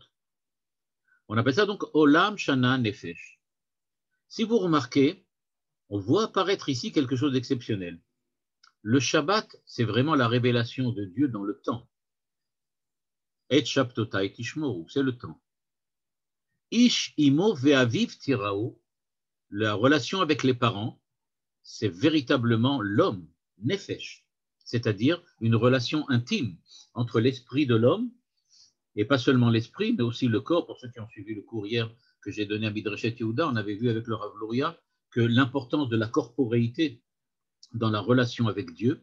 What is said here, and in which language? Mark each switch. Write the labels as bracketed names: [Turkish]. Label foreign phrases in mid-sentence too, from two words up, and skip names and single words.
[French] On appelle ça donc [Hebrew] עולם, שנה, נפש. [French] Si vous remarquez, on voit apparaître ici quelque chose d'exceptionnel. Le Shabbat, c'est vraiment la révélation de Dieu dans le temps. Et [Hebrew] שבתותי תשמרו, [French] c'est le temps. [Hebrew] איש אמו ואביו תיראו, [French] la relation avec les parents, c'est véritablement l'homme, nefesh, c'est-à-dire une relation intime entre l'esprit de l'homme, et pas seulement l'esprit, mais aussi le corps. Pour ceux qui ont suivi le cours hier que j'ai donné à Midreshet Yehuda, on avait vu avec le Rav Luria que l'importance de la corporéité dans la relation avec Dieu.